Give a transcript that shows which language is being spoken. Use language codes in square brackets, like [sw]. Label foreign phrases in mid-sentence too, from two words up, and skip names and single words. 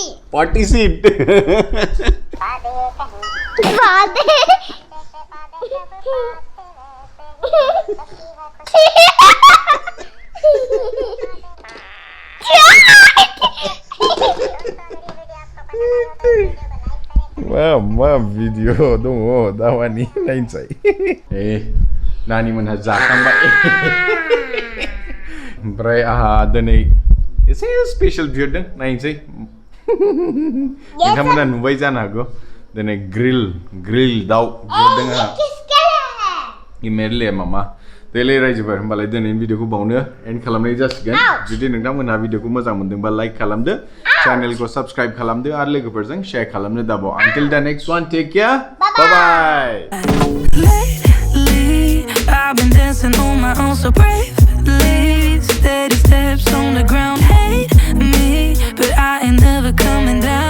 [en] party seat Father. [brx] मा भिडिअ दङ दावानि नायनोसै ए नानी मोनहा जाखांबाय ओमफ्राय आहा दिनै एसे स्पेशल बिहरदों नायनोसै नोंथांमोना नुबाय जानो हागौ दिनै ग्रिल दाउ बिहरदों आहा [hi] किसके लिए है? ये मेरे लिए [brx] मामा देलै रायजोफोर होमबालाय दिनैनि भिडिअखौ बावनो एन्ड खालामनाय जासिगोन जुदि नोंथांमोनहा भिडिअखौ मोजां मोनदोंबा लाइक खालामदो चैनलखौ सब्सक्राइब खालामदो आरो लोगोफोरजों शेयार खालामनो दाबाव [en] until the next one take care bye bye Lately, I've been dancing on my own so bravely. Steady steps on the ground, hate me, but I ain't never coming down.